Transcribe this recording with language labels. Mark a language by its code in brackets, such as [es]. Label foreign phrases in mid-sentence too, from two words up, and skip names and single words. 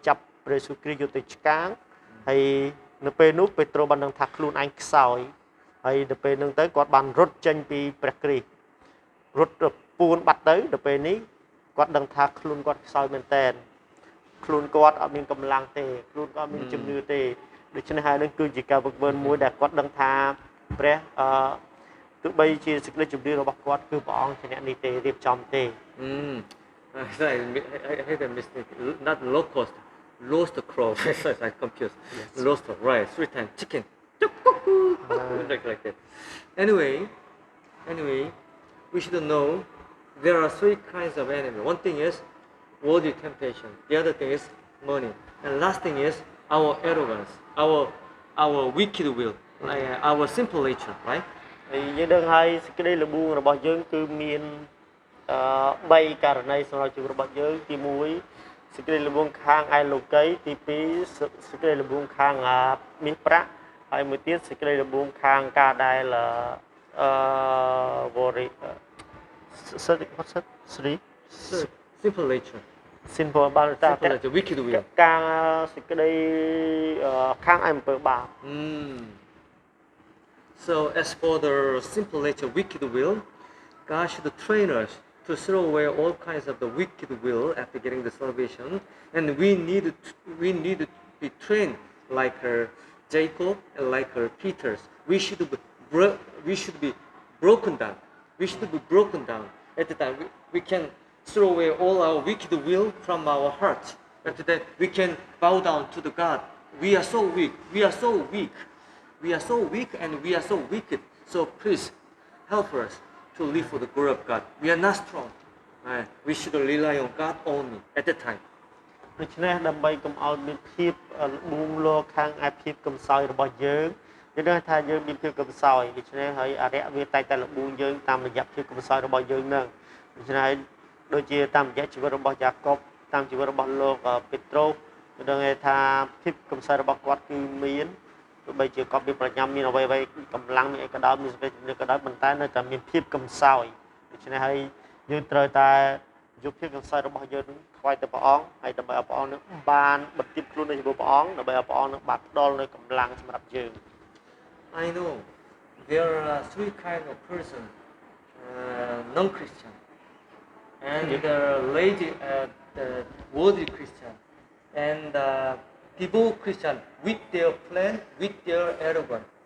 [km] ចាប់ព្រះយេស៊ូវគ្រីស្ទយកទៅឆ្កាងហើយនៅពេលនោះពេត្រុសបានដឹងថាខ្លួនឯងខ្សោយហើយនៅពេលនោះទៅគាត់បានរត់ចេញពីព្រះគ្រីស្ទរត់ពួនបាត់ទៅដល់ពេលនេះគាត់ដឹងថាខ្លួនគាត់ខ្សោយមែនទែនខ្លួនគាត់អត់មានកម្លាំងទេខ្លួនគាត់មានជំនឿទេដូច្នេះហើយនឹងគឺជាការវឹកវើមួយដែលគាត់ដឹងថាព្រះទោះបីជាសេចក្តីជំនឿរបស់គាត់គឺព្រះអង្គជាអ្នកនេះទេរៀបចំទេ [en] I had a mistake. Not locust, roast crow. I'm confused. Yes. Roast, right? 3 times chicken. Like that. Anyway, we should know there are 3 kinds of enemy. One thing is worldly temptation. The other thing is money. And last thing is our arrogance, our wicked will, our simple nature, right? [km] យើងដឹងហើយសេចក្តីល្បួងរបស់យើងគឺមាន3ករណីសម្រាប់ជីវិតរបស់យើងទី1សេចក្តីល្បួងខាងឯលោកីទី2សេចក្តីល្បួងខាងមាសប្រាក់ហើយមួយទៀតសេចក្តីល្បួងខាងការដែល [en] simple nature [km] បានតែ [en] wicked will [km] ការសេចក្តីខាងឯអំពើបាប [en] So as for the simple nature wicked will, God should train us to throw away all kinds of the wicked will after getting the salvation, and we need to be trained like Jacob and like Peter's. We should be broken down. We should be broken down. At the time we can throw away all our wicked will from our heart. At the time we can bow down to the God. We are so weak. We are so weak and we are so wicked. So please help us to live for the glory of God. We are not strong. We should rely on God only at that time. [km] ដូច្នេះដើម្បីកុំឲ្យមានភាពល្បួងលោខាងឯភាពកំសោយរបស់យើងដឹងថាយើងមានភាពកំសោយដូច្នេះហើយអរិយវាតែតែ ល្បួងយើងតាមរយៈភាពកំសោយរបស់យើងនឹងដូច្នេះដូចជាតាមរយៈជីវិតរបស់យ៉ាកុបតាមជីវិតរបស់លោកពេត្រុសដឹងថាភាពកំសោយរបស់គាត់គឺមានទោះបីជាគាត់មានប្រាជ្ញាមានអ្វីកម្លាំងមានអីក៏ដោយមានសេចក្តីជំនឿក៏ដោយប៉ុន្តែនៅតែមានភាពកំសោយដូច្នេះហើយយើងត្រូវតែយកភាពកំសោយរបស់យើងថ្វាយទៅព្រះអង្គហើយដើម្បីឲ្យព្រះអង្គនឹងបានបន្ទាបខ្លួននៅជាមួយព្រះអង្គដើម្បីឲ្យព្រះអង្គនឹងបានផ្ដល់នូវកម្លាំងសម្រាប់យើង [en] I know there are 3 kinds of person, non-Christian, and the worldly Christian, and devout Christian with their plan, with their arrogance.